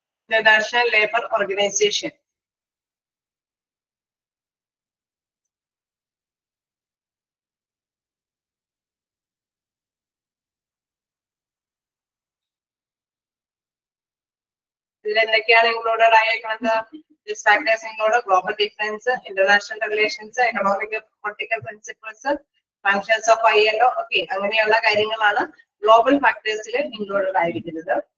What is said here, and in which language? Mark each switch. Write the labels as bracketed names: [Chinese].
[English] International labour organisation. [Malayalam] ഇതിലെന്തൊക്കെയാണ് included ആയിരിക്കുന്നത്? [English] These factors include global difference, international relations, economic political principles, functions of ILO. [Malayalam] Okay, അങ്ങനെയുള്ള കാര്യങ്ങളാണ് global ഫാക്ടേഴ്സിൽ included ആയിരിക്കുന്നത്.